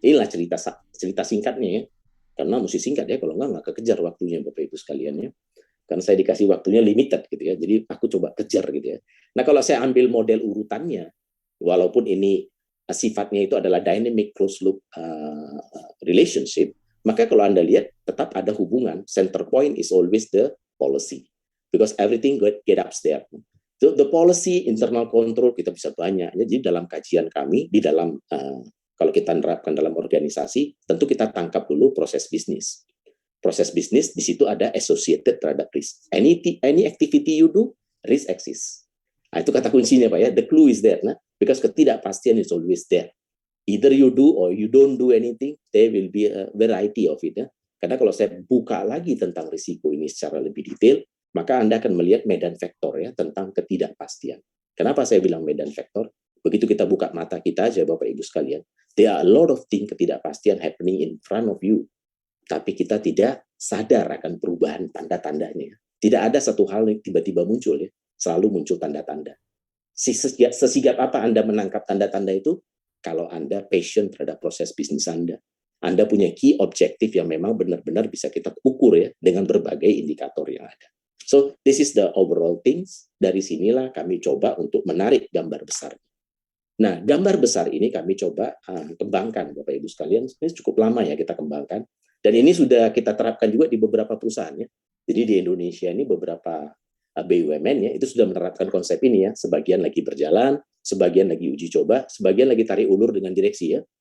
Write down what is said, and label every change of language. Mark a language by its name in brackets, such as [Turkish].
[Indonesian] Inilah cerita singkatnya ya. Karena mesti singkat ya, kalau nggak kekejar waktunya Bapak Ibu sekalian ya. Karena saya dikasih waktunya limited gitu ya, jadi aku coba kejar gitu ya. Nah kalau saya ambil model urutannya, walaupun ini sifatnya itu adalah dynamic closed loop relationship, maka kalau Anda lihat tetap ada hubungan. [English] Center point is always the policy, because everything get upstairs. So, the policy, internal control [Indonesian] kita bisa banyak. Jadi dalam kajian kami di dalam kalau kita menerapkan dalam organisasi, tentu kita tangkap dulu proses bisnis. Proses bisnis, di situ ada associated terhadap risk. [English] Any activity you do, risk exists. [Indonesian] Nah, itu kata kuncinya Pak ya, [English] the clue is there. Nah, because ketidakpastian is always there. Either you do or you don't do anything, there will be a variety of it. Ya. [Indonesian] Karena kalau saya buka lagi tentang risiko ini secara lebih detail, maka Anda akan melihat medan vektor ya tentang ketidakpastian. Kenapa saya bilang medan vektor? Begitu kita buka mata kita aja Bapak Ibu sekalian, [English] there are a lot of things [Indonesian] ketidakpastian happening in front of you. Tapi kita tidak sadar akan perubahan tanda-tandanya. Tidak ada satu hal yang tiba-tiba muncul ya, selalu muncul tanda-tanda. Sesigap apa Anda menangkap tanda-tanda itu? Kalau Anda passion terhadap proses bisnis Anda. Anda punya key objektif yang memang benar-benar bisa kita ukur ya dengan berbagai indikator yang ada. [English] So, this is the overall things. [Indonesian] Dari sinilah kami coba untuk menarik gambar besar. Nah, gambar besar ini kami coba kembangkan, Bapak Ibu sekalian. Ini cukup lama ya kita kembangkan. Dan ini sudah kita terapkan juga di beberapa perusahaan ya. Jadi di Indonesia ini beberapa BUMN ya, itu sudah menerapkan konsep ini ya. Sebagian lagi berjalan, sebagian lagi uji coba, sebagian lagi tarik ulur dengan direksi ya.